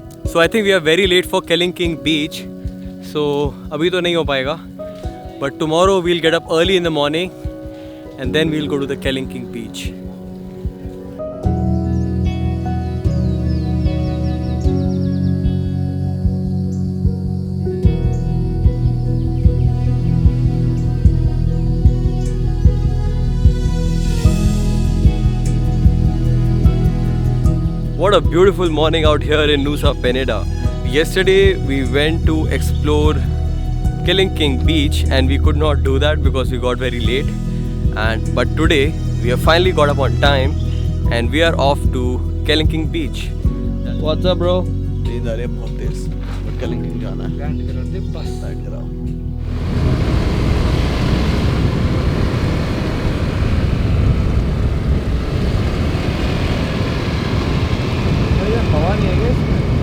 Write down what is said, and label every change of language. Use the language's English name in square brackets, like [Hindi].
[English] So I think we are very late for Keling King Beach. [Hindi] So अभी तो नहीं हो पाएगा. [English] But tomorrow we'll get up early in the morning and then we'll go to the Keling King Beach. What a beautiful morning out here in Nusa Penida. Yesterday we went to explore Keling King Beach and we could not do that because we got very late. But today we have finally got up on time and we are off to Keling King Beach. What's up, bro? [Hindi] नींद आ रही है बहुत तेज. But Keling King जाना है. Land करा दे बस. Side कराओ. हवा नहीं है इसमें.